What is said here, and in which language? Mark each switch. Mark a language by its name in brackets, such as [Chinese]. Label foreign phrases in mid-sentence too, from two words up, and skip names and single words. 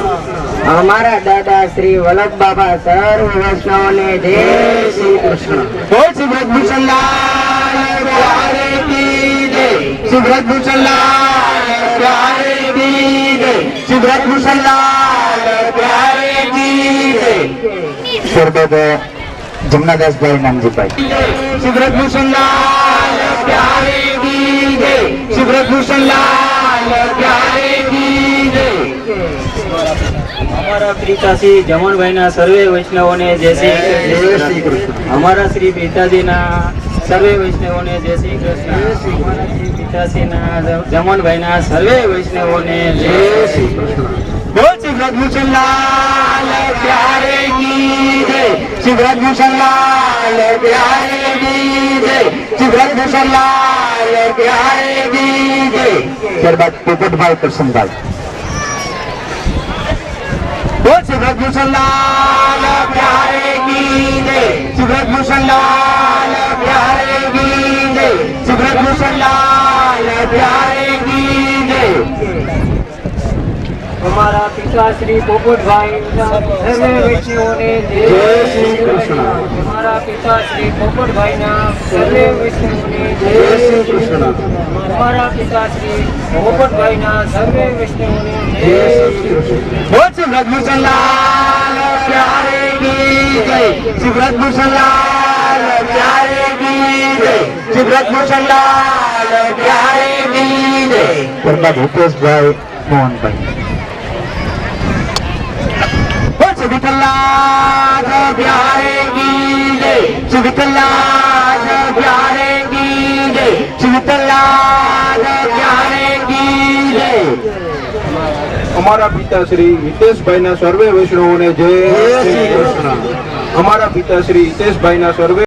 [Gujarati] અમારા દાદા શ્રી વલ્લભ બાબા સર્વ વૈષ્ણવોને જય શ્રી કૃષ્ણ. [Hindi] बोल श्री ब्रजभूषण लाल प्यारे की जय. श्री ब्रजभूषण लाल प्यारे की जय. श्री ब्रजभूषण लाल प्यारे की जय. [Gujarati] ત્યારબાદ જમનાદાસભાઈ નામજીભાઈ. [Hindi] श्री ब्रजभूषण लाल प्यारे की जय. श्री ब्रजभूषण लाल प्यारे की जय. [Gujarati] અમારા પિતાશ્રી જમણભાઈના સર્વે વૈષ્ણવોને જય શ્રી કૃષ્ણ. અમારા શ્રી પિતાજીના સર્વે વૈષ્ણવોને જય શ્રી કૃષ્ણ. અમારા શ્રી પિતાશ્રીના જમણભાઈના સર્વે વૈષ્ણવોને જય શ્રી કૃષ્ણ. [Hindi] बोल श्री ब्रजभूषण लाल प्यारे की जय. श्री ब्रजभूषण लाल प्यारे की जय. श्री ब्रजभूषण लाल प्यारे की जय. [Gujarati] ત્યારબાદ પોપટભાઈ કરશનભાઈ. [Hindi] बोल श्री ब्रजभूषण लाल प्यारे की जय. श्री ब्रजभूषण लाल प्यारे की जय. श्री ब्रजभूषण लाल प्यारे की जय. [Gujarati] અમારા પિતાશ્રી પોપટભાઈના સર્વે વૈષ્ણવોને જય શ્રી કૃષ્ણ. અમારા પિતાશ્રી પોપટભાઈના સર્વે વૈષ્ણવોને જય શ્રી કૃષ્ણ. અમારા પિતાશ્રી પોપટભાઈના સર્વે વૈષ્ણવોને જય શ્રી કૃષ્ણ. [Hindi] बोल श्री ब्रजभूषण लाल प्यारे की जय. श्री ब्रजभूषण लाल प्यारे की जय. श्री ब्रजभूषण लाल प्यारे की जय. [Gujarati] ત્યારબાદ હિતેશભાઈ મોહનભાઈ. [Hindi] बोल श्री विठ्ठलाज प्यारे की जय. श्री विठ्ठलाज प्यारे की जय. श्री विठ्ठलाज प्यारे की जय. [Gujarati] અમારા પિતા શ્રી હિતેશભાઈના સર્વે વૈષ્ણવોને જય શ્રી કૃષ્ણ. અમારા પિતા શ્રી હિતેશભાઈના સર્વે